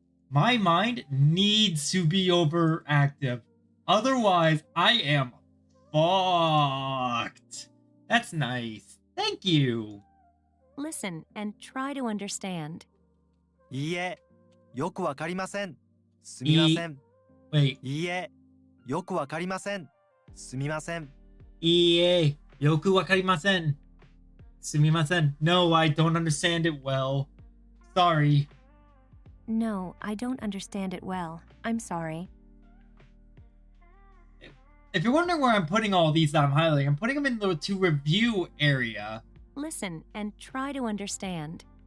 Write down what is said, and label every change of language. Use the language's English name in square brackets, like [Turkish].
[English] My mind needs to be overactive. Otherwise, I am fucked. That's nice. Thank you. Listen and try to understand. [Japanese] いいえ、よくわかりません。すみません。 Wait. いいえ、よくわかりません。すみません。いいえ、よくわかりません。すみません. [English] No, I don't understand it well. Sorry. No, I don't understand it well. I'm sorry. If you're wondering where I'm putting all these that I'm highlighting, I'm putting them in the to review area. Listen and try to understand.